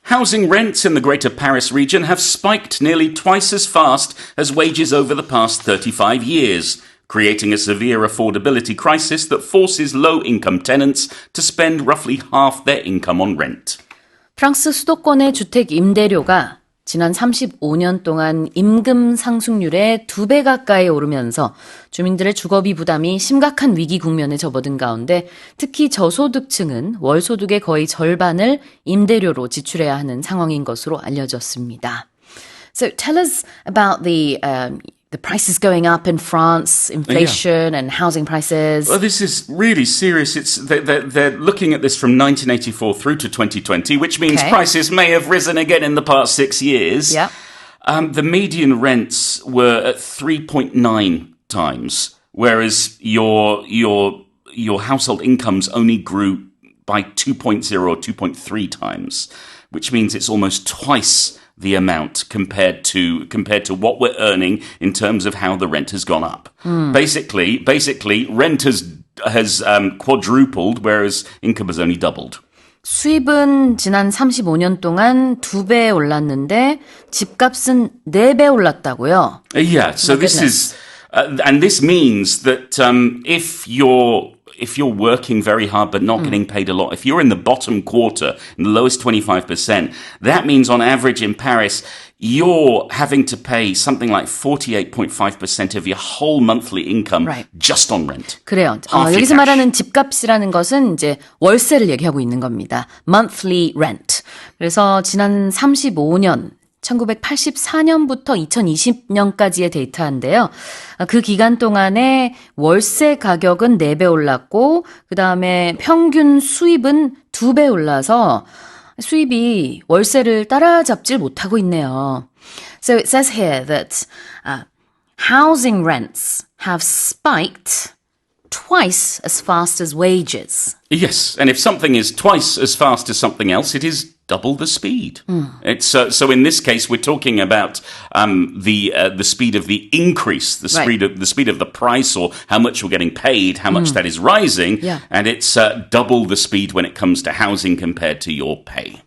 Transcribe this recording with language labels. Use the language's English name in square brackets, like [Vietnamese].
[English] housing rents in the Greater Paris region have spiked nearly twice as fast as wages over the past 35 years, creating a severe affordability crisis that forces low-income tenants to spend roughly half their income on rent. [Korean] 프랑스 수도권의 주택 임대료가 지난 35년 동안 임금 상승률의 2배 가까이 오르면서 주민들의 주거비 부담이 심각한 위기 국면에 접어든 가운데 특히 저소득층은 월소득의 거의 절반을 임대료로 지출해야 하는 상황인 것으로 알려졌습니다. [English] So tell us about the prices going up in France, inflation and housing prices. Well, this is really serious. They're looking at this from 1984 through to 2020, which means prices may have risen again in the past 6 years. Yeah. The median rents were at 3.9 times, whereas your household incomes only grew by 2.0 or 2.3 times, which means it's almost twice the amount compared to what we're earning in terms of how the rent has gone up. Basically, rent has quadrupled, whereas income has only doubled. [Korean] 수입은 지난 35년 동안 2배 올랐는데 집값은 4배 올랐다고요? [English] Yeah, so this is, and this means that if you're working very hard but not getting paid a lot, if you're in the bottom quarter, in the lowest 25%, that means on average in Paris, you're having to pay something like 48.5% of your whole monthly income just on rent. [Korean] 그래요. 여기서 말하는 집값이라는 것은 이제 월세를 얘기하고 있는 겁니다. [English] Monthly rent. [Korean] 그래서 지난 35년 1984년부터 2020년까지의 데이터인데요. 그 기간 동안에 월세 가격은 4배 올랐고 그 다음에 평균 수입은 2배 올라서 수입이 월세를 따라잡질 못하고 있네요. [English] So it says here that housing rents have spiked twice as fast as wages. Yes, and if something is twice as fast as something else, it is double the speed. It's so in this case, we're talking about the speed of the increase, the speed of the price, or how much you're getting paid, how much that is rising, and it's double the speed when it comes to housing compared to your pay.